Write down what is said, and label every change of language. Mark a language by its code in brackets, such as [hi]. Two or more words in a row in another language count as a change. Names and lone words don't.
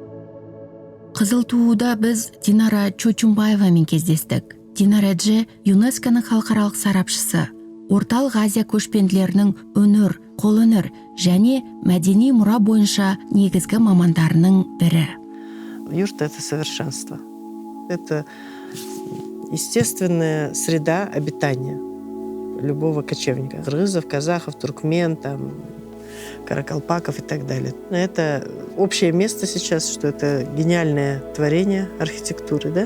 [kk] Қызылтууда біз Динара Чочумбаевамен кездестік. Динара Дже ЮНЕСКО-ның халықаралық сарапшысы, Орталық Азия көшпенділерінің өнер, қолөнер және мәдени мұра бойынша негізгі мамандарының бірі. [ru] Юрта — это совершенство. Это естественная среда обитания любого кочевника. Кыргызов, казахов, туркмен, каракалпаков и так далее. Это общее место сейчас, что это гениальное творение архитектуры, да?